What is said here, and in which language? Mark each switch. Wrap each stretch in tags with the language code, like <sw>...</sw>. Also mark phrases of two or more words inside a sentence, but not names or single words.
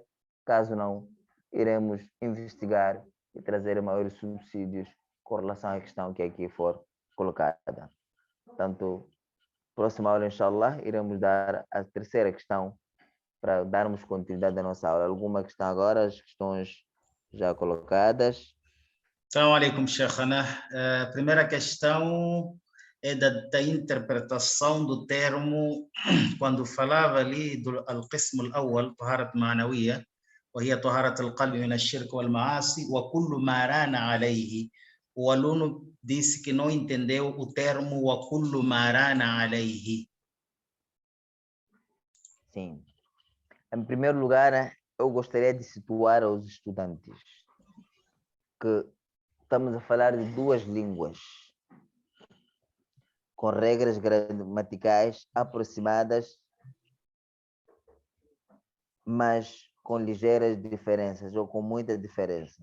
<pt>Caso não, iremos investigar e trazer maiores subsídios com relação à questão que aqui for colocada. Portanto, próxima aula, inshallah, iremos dar a terceira questão para darmos continuidade à nossa aula. Alguma questão agora? As questões já colocadas.</pt> <ar>السلام عليكم، شيخنا.</ar> <pt>A primeira questão é da interpretação do termo, quando falava ali do</pt> <ar>القسم الأول، طهارة معنوية, وهي طهارة القلب من الشرك والمعاصي وكل ما ران عليه.</ar> <pt>O aluno disse que não entendeu o termo</pt> <ar>وكل ما ران عليه.</ar> <pt>Sim. Em primeiro lugar, eu gostaria de situar aos estudantes que estamos a falar de duas línguas com regras gramaticais aproximadas, mas com ligeiras diferenças ou com muita diferença.</pt>